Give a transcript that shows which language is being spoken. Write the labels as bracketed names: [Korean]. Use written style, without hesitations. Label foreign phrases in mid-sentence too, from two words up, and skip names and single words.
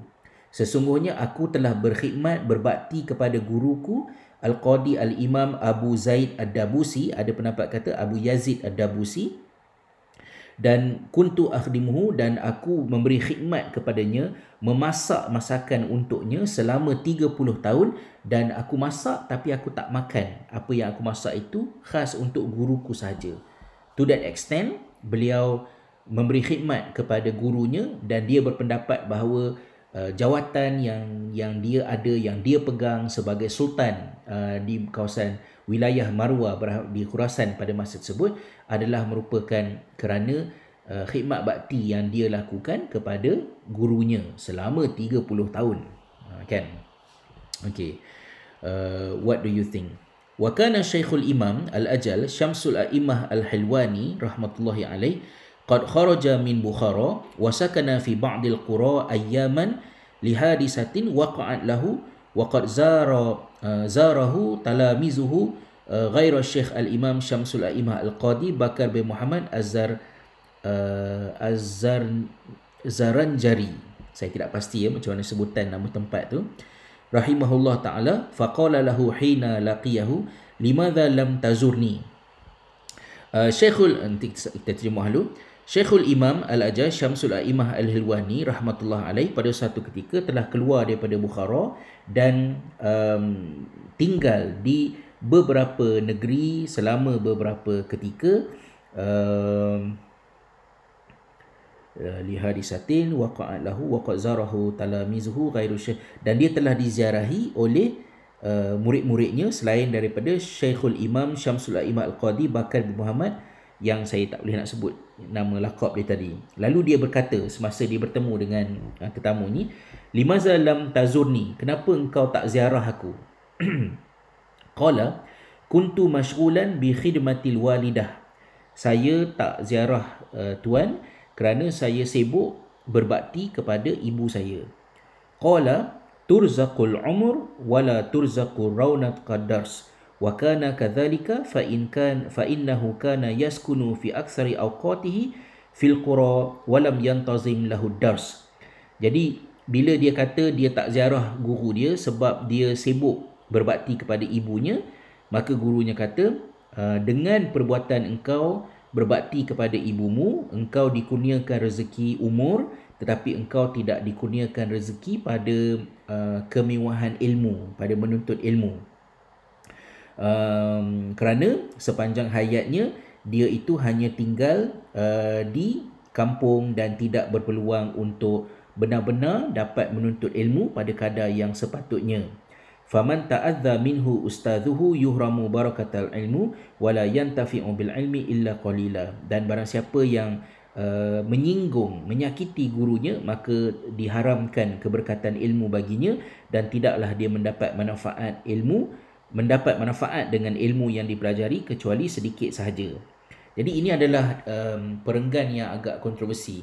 [Malay] Sesungguhnya aku telah berkhidmat berbakti kepada guruku Al-Qadi Al-Imam Abu Zaid Ad-Dabusi, ada pendapat kata Abu Yazid Ad-Dabusi, dan [Arabic] كنت أخدمه, [Malay] dan aku memberi khidmat kepadanya, memasak masakan untuknya selama 30 tahun, dan aku masak tapi aku tak makan. Apa yang aku masak itu khas untuk guruku sahaja. [English] To that extent, [Malay] beliau memberi khidmat kepada gurunya, dan dia berpendapat bahawa jawatan yang dia ada, yang dia pegang sebagai sultan di kawasan wilayah Marwa di Khurasan pada masa tersebut adalah merupakan kerana khidmat bakti yang dia lakukan kepada gurunya selama 30 tahun. Kan? [English] Okay. What do you think? [Arabic] وكان الشيخ الإمام الأجل شمس الأئمة الحلواني رحمة الله عليه قد خرج من بخارى وسكن في بعض القرى أياما لحادثة وقعت له وقد زاره تلاميذه غير الشيخ الإمام شمس الأئمة القاضي بكر بن محمد الزرنجري. [Malay] Saya tidak pasti macam mana sebutan nama tempat tu. [Arabic] رحمه الله تعالى فقال له حين لقيه لماذا لم تزرني. [Malay] Kita terjemah dulu. Syekhul Imam Al-Ajaz Syamsul A'immah Al-Hilwani [Arabic] رحمة الله عليه [Malay] pada satu ketika telah keluar daripada Bukhara dan tinggal di beberapa negeri selama beberapa ketika. [Arabic] لحادثة وقعت له وقد زاره تلاميذه غير الشيخ, [Malay] dan dia telah diziarahi oleh murid-muridnya selain daripada Syekhul Imam Syamsul A'immah Al-Qadi Bakar bin Muhammad, yang saya tak boleh nak sebut nama laqab dia tadi. Lalu dia berkata semasa dia bertemu dengan tetamu ni, [Arabic] لماذا لم تزرني, [Malay] kenapa engkau tak ziarah aku? [Arabic] قال كنت مشغولا بخدمة الوالدة, [Malay] saya tak ziarah tuan kerana saya sibuk berbakti kepada ibu saya. [Arabic] قال ترزق العمر ولا ترزق رونق الدرس وكان كذلك فإنه كان يسكن في أكثر أوقاته في القرى ولم ينتظم له درس. [Malay] Jadi bila dia kata dia tak ziarah guru dia sebab dia sibuk berbakti kepada ibunya, maka gurunya kata, dengan perbuatan engkau berbakti kepada ibumu, engkau dikurniakan rezeki umur, tetapi engkau tidak dikurniakan rezeki pada kemewahan ilmu, pada menuntut ilmu. Kerana sepanjang hayatnya dia itu hanya tinggal di kampung dan tidak berpeluang untuk benar-benar dapat menuntut ilmu pada kadar yang sepatutnya. [Arabic] فمن تأذى منه أستاذه يحرم بركة العلم ولا ينتفع بالعلم إلا قليلا. [Malay] Dan barang siapa yang menyinggung, menyakiti gurunya, maka diharamkan keberkatan ilmu baginya dan tidaklah dia mendapat manfaat dengan ilmu yang dipelajari kecuali sedikit sahaja. Jadi ini adalah perenggan yang agak kontroversi.